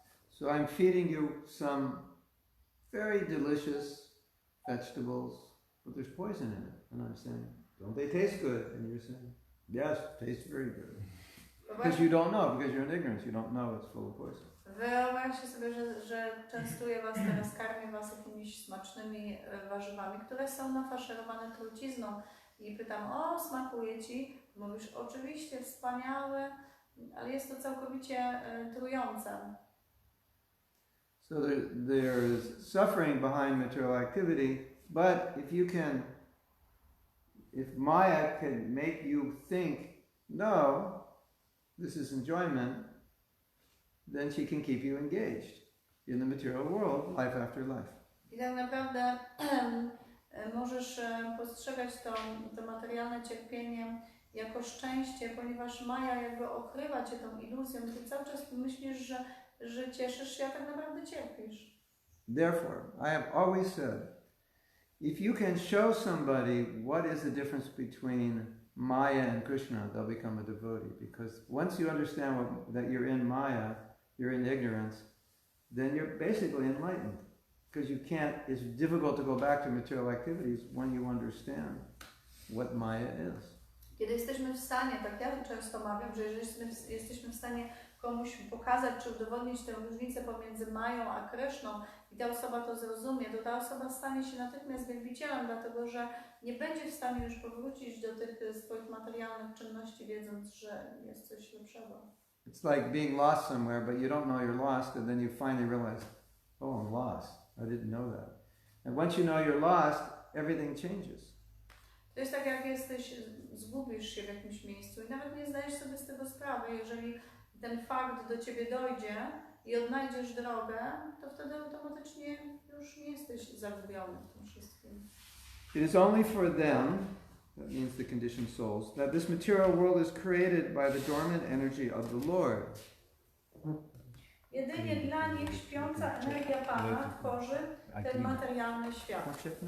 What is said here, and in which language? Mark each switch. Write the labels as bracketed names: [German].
[English] So I'm feeding you some very delicious vegetables, but there's poison in it. And I'm saying, don't they taste good? And you're saying, yes, tastes very good. Because you don't know, because you're in ignorance, you don't know it's full of poison. [Polish] Wyobraźcie sobie, że częstuję was teraz, karmię was jakimiś smacznymi warzywami, które są nafaszerowane trucizną. I pytam, o, smakuje ci? Mówisz, oczywiście, wspaniałe, ale jest to całkowicie trujące. [English] So there is suffering behind material activity, but if Maya can make you think, no, this is enjoyment, then she can keep you engaged in the material world, life after life. [Polish] I tak naprawdę możesz postrzegać to materialne cierpienie jako szczęście, ponieważ Maja jakby okrywa cię tą iluzją. Ty cały czas myślisz, że cieszysz się, a tak naprawdę cierpisz. [English] Therefore, I have always said, if you can show somebody what is the difference between Maya and Krishna, they'll become a devotee. Because once you understand that you're in Maya, you're in ignorance, then you're basically enlightened. Because it's difficult to go back to material activities when you understand what Maya is. [Polish] Kiedy jesteśmy w stanie, tak ja często mawiam, że jeżeli jesteśmy w stanie komuś pokazać czy udowodnić tę różnicę pomiędzy Mają a Kryszną i ta osoba to zrozumie, to ta osoba stanie się natychmiast wielbicielem, dlatego że nie będzie w stanie już powrócić do tych swoich materialnych czynności, wiedząc, że jest coś lepszego. [English] It's like being lost somewhere, but you don't know you're lost, and then you finally realize, oh, I'm lost. I didn't know that. And once you know you're lost, everything changes. [Polish] To jest tak, jak zgubisz się w jakimś miejscu i nawet nie zdajesz sobie z tego sprawy. Jeżeli ten fakt do ciebie dojdzie i odnajdziesz drogę, to wtedy automatycznie już nie jesteś zagubiony w tym wszystkim. [English] It is only for them, that means the conditioned souls, that this material world is created by the dormant energy of the Lord. [Polish] Jedynie dla nich śpiąca energia Pana tworzy ten materialny świat.